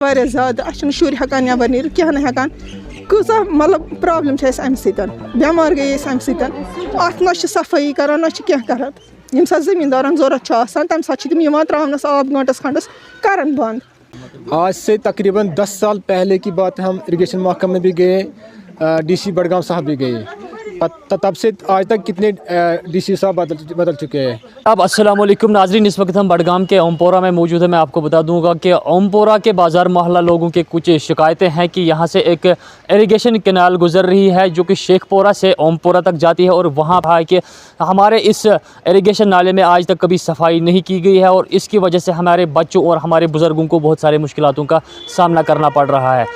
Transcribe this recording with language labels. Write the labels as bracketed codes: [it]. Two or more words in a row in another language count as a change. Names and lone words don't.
[ks] واریاہ زیادٕ اَسہِ چھِنہٕ شُرۍ ہٮ۪کان نٮ۪بر نیٖرِتھ کینٛہہ نہٕ ہٮ۪کان کۭژاہ مطلب پرٛابلِم چھِ اَسہِ اَمہِ سۭتۍ بٮ۪مار گٔے أسۍ اَمہِ سۭتۍ اَتھ نہ چھِ صفٲیی کَران نہ چھِ کینٛہہ کَران ییٚمہِ ساتہٕ زٔمیٖندارَن ضوٚرَتھ چھُ آسان تَمہِ ساتہٕ چھِ تِم یِوان ترٛاونَس آب گٲنٛٹَس کھنٛڈَس کَران بنٛد. [ur] آج سے تقریباً 10 سال پہلے کی بات ہے. ہم اریگیشن محکمہ میں بھی گئے, ڈی سی بڑگام صاحب بھی گئے. تب سے آج تک کتنے ڈی سی صاحب بدل چکے ہیں. اب السلام علیکم ناظرین, اس وقت ہم بڑگام کے اومپورہ میں موجود ہیں. میں آپ کو بتا دوں گا کہ اومپورہ کے بازار محلہ لوگوں کے کچھ شکایتیں ہیں کہ یہاں سے ایک [en] irrigation canal [ur] گزر رہی ہے جو کہ شیخ پورہ سے اومپورہ تک جاتی ہے, اور وہاں ہے کہ ہمارے اس اریگیشن نالے میں آج تک کبھی صفائی نہیں کی گئی ہے, اور اس کی وجہ سے ہمارے بچوں اور ہمارے بزرگوں کو بہت سارے مشکلاتوں کا سامنا کرنا پڑ رہا ہے.